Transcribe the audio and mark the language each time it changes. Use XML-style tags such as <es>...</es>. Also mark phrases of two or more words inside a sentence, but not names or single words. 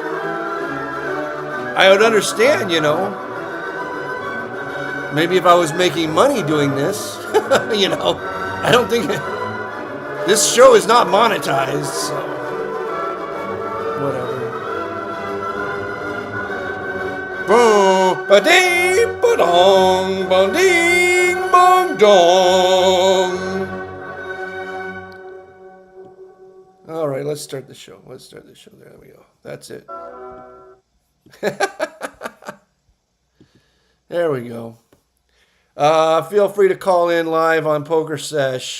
<en>I would understand, you know. Maybe if I was making money doing this, you know. I don't think this show is not monetized, so whatever. Boom, ba-ding, ba-dong, ba-ding, bong-dong. All right, let's start the show. There we go. That's it. There we go. Feel free to call in live on Pokersesh.</en>